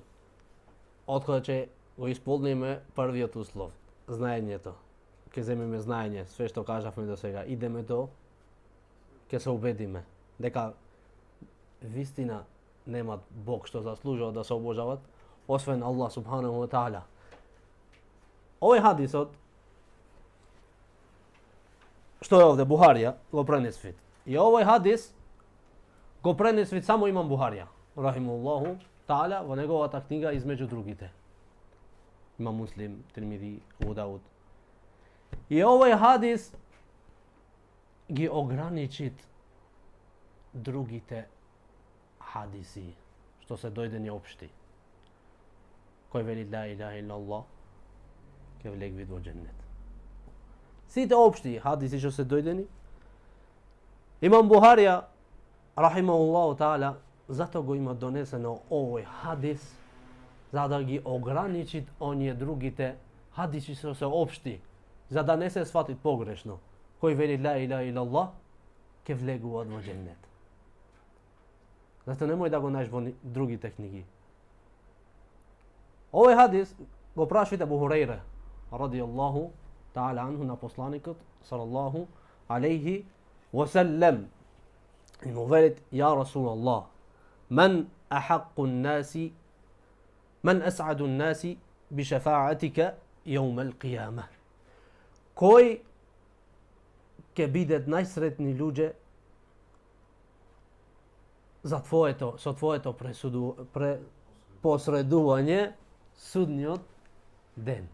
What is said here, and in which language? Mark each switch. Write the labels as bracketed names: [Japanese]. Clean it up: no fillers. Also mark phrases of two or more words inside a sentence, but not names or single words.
[Macedonian] откога ќе го исполниме првиот услов, знаењето. Ќе земеме знаење, све што кажавме до сега, идеме до, ќе се убедиме дека вистина немат Бог што заслужува да се обожават, освен Аллах [Arabic] سبحانه وتعالى. [Macedonian] Овој хадисот, што е овде Бухарија, го пренесвит. И овој хадис го пренесвит само имам Бухарија, [Arabic] رحمه الله تعالى, [Macedonian] во неговата книга измеѓу другите. Има Муслим, Тирмизи, Абу Дауд. И овој хадис ги ограничит другите хадиси, што се дојдени општи. Кој вели [Arabic] لا إله إلا الله, [Macedonian] ќе влегви во дженнет. Сите општи хадиси што се дојдени, имам Бухарија, [Arabic] رحمه الله تعالى, [Macedonian] зато го има донесено овој хадис, за да ги ограничит оние другите хадиси што се општи, за да не се свати погрешно. Кој вели [Arabic] لا إله إلا الله, [Macedonian] ќе влегува во дженнет. Зато немој да го најдеш во другите книги. Овој хадис го прашвите Абу Хурейре, [Arabic] رضي الله تعالى عنه, [Macedonian] на посланикот [Arabic] صلى الله عليه وسلم. [Macedonian] И му велит: [Arabic] يا رسول الله، من أحق الناس، من أسعد الناس بشفاعتك يوم القيامة. [Macedonian] Кој ќе бидат најсретни луѓе за со твоето посредување судниот ден.